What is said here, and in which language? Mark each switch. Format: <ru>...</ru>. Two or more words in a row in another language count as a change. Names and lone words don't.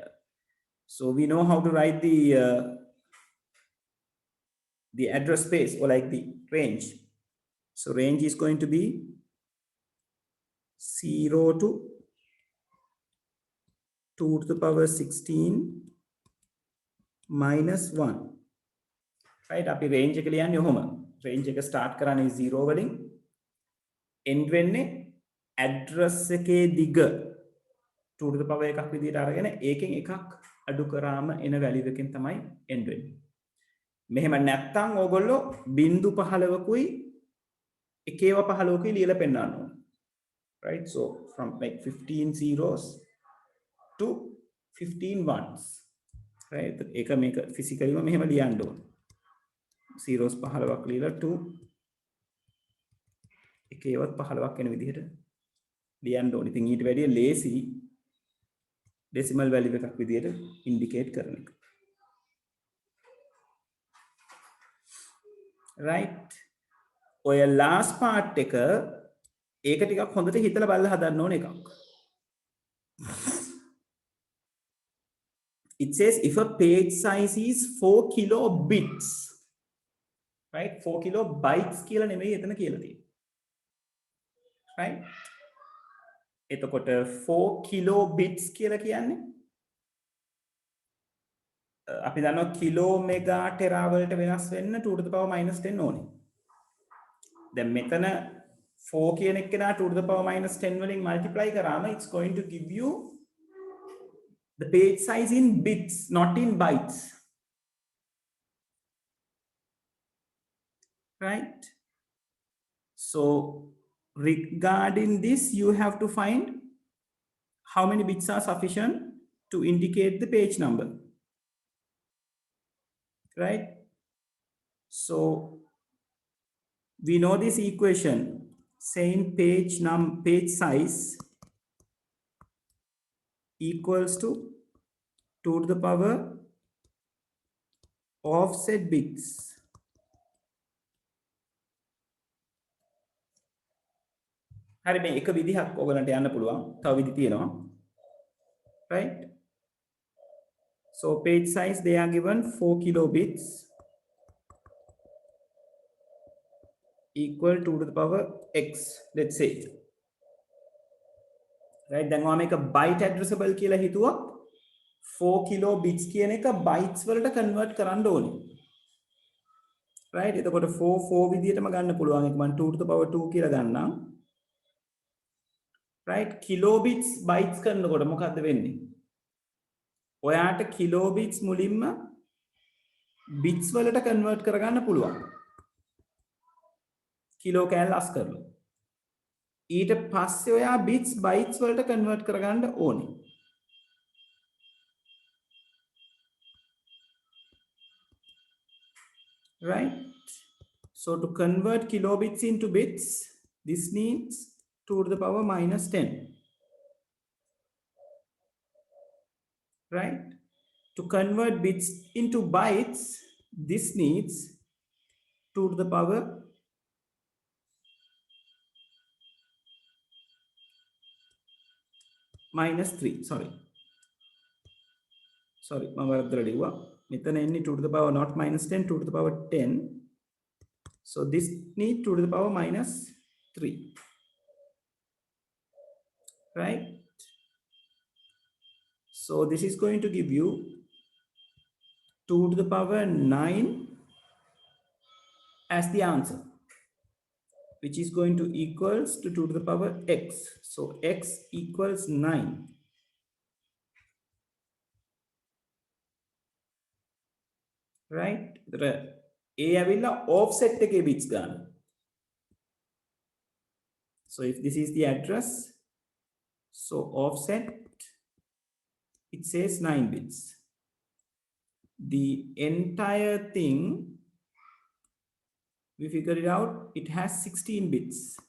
<en>So we know how to write the address space, or like the range. So range is going to be 0 to 2 to the power 16 minus 1. Right?</en> <si>අපි range එක ලියන්නේ ඔහොම. range එක start කරන්නේ 0 වලින් end වෙන්නේ address එකේ දිග</si> <en>2 to the power</en> <si>එකක් විදිහට අරගෙන ඒකෙන් එකක් අඩු කරාම එන value එකෙන් තමයි end වෙන්නේ. මෙහෙම නැත්තම් ඕගොල්ලෝ බිංදු 15කුයි එකේව 15කුයි ලියලා පෙන්නන්න ඕනේ.</si> <en>Right? So from like 15 zeros to 15 ones. Right?</en> <si>ඒක මේක physically මෙහෙම ලියන්න ඕනේ. zeros 15ක් ලියලා to එකේවත් 15ක් වෙන විදිහට ලියන්න ඕනේ. ඉතින් ඊට වැඩිය</si> <en>lazy decimal value</en> <si>එකක් විදිහට indicate කරන එක.</si> <en>Right?</en> <si>ඔය</si> <en>last part</en> <si>එක ඒක ටිකක් හොඳට හිතලා බලලා හදන්න ඕන එකක්.</si> <en>It says if a page size is 4 kilobits, right?</en> <si>4 kilobytes කියලා නෙමෙයි එතන කියලා තියෙන්නේ. Right? එතකොට 4 kilobits කියලා කියන්නේ අපි දන්නවා කිලෝ මෙගා ටෙරා වලට වෙනස් වෙන්න</si> <en>2 to the power minus 10</en> <si>ඕනේ. දැන් මෙතන 4 කියන එක නා</si> <en>2 to the power minus 10 වලින් multiply කරාම it's going to give you the page size in bits, not in bytes. Right? So regarding this, you have to find how many bits are sufficient to indicate the page number. Right? So we know this equation saying page size equals to 2 to the power offset bits.</en> <si>හරි මේ එක විදිහක් ඔයගලන්ට යන්න පුළුවන්. තව විදි තියෙනවා.</si> <en>Right? So page size they are given 4 kilobits equal to the power x, let's say. Right?</en> <si>දැන් ඔයා මේක</si> <en>byte addressable</en> <si>කියලා හිතුවා 4 kilobits කියන එක bytes වලට convert කරන්න ඕනේ. Right? එතකොට 4 විදිහටම ගන්න පුළුවන්. ඒක මම</si> <en>2 to the power 2</en> <si>කියලා ගන්නම්. Right?</si> <en>kilobits bytes</en> <si>කරනකොට මොකද්ද වෙන්නේ? ඔයාට kilobits මුලින්ම bits වලට convert කරගන්න පුළුවන්. kilo කෑල්ල අස් කරලා. ඊට පස්සේ ඔයා</si> <en>bits bytes</en> <si>වලට convert කරගන්න ඕනේ. Right?</si> <en>So to convert kilobits into bits, this needs 2 to the power minus 10. Right? To convert bits into bytes, this needs 2 to the power minus 3. Sorry,</en> <si>මම වරද්දලා ලිව්වා. මෙතන එන්නේ</si> <en>2 to the power not minus 10, 2 to the power 10. So this need 2 to the power minus 3. Right? So this is going to give you 2 to the power 9 as the answer, which is going to equals to 2 to the power x. So x equals 9. right?</en> <si>ඒ ඇවිල්ලා offset එකේ bits ගන්න.</si> <en>So if this is the address, so offset, it says 9 bits. The entire thing, we figured it out, it has 16 bits.</en>